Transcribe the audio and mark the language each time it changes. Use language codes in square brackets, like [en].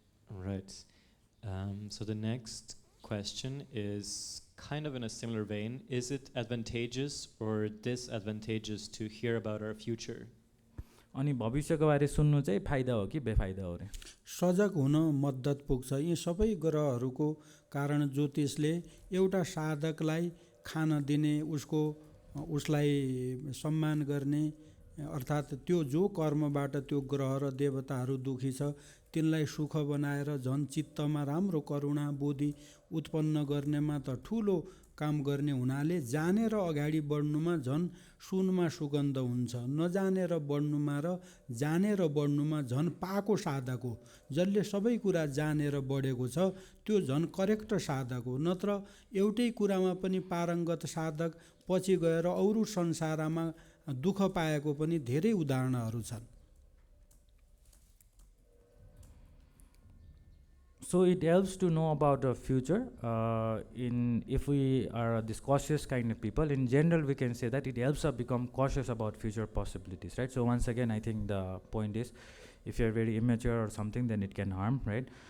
[en] All right. So the next question is kind of in a similar vein. Is it advantageous or disadvantageous to hear about our future? [ne] अनि भविष्यको बारे सुन्नु चाहिँ फाइदा हो कि बेफाइदा हो रे सजग हुन मद्दत पुग्छ यी सबै ग्रहहरूको कारण ज्योतिषले एउटा साधकलाई खान दिने उसलाई सम्मान गर्ने अर्थात् त्यो जो कर्मबाट त्यो ग्रह र देवताहरू दुखी छ तिनलाई सुख बनाएर झन् चित्तमा राम्रो करुणा बुद्धि उत्पन्न गर्नेमा त ठुलो काम गर्ने हुनाले जानेर अगाडि बढ्नुमा झन् सुनमा सुगन्ध हुन्छ नजानेर बढ्नुमा र जानेर बढ्नुमा झन् पाको साधक हो जसले सबै कुरा जानेर बढेको छ त्यो झन् करेक्ट साधक हो नत्र एउटै कुरामा पनि पारङ्गत साधक पछि गएर अरू संसारमा दुःख पाएको पनि धेरै उदाहरणहरू छन् [en] So it helps to know about the future. If we are this cautious kind of people, in general, we can say that it helps us become cautious about future possibilities, right? So once again, I think the point is, if you're very immature or something, then it can harm, right?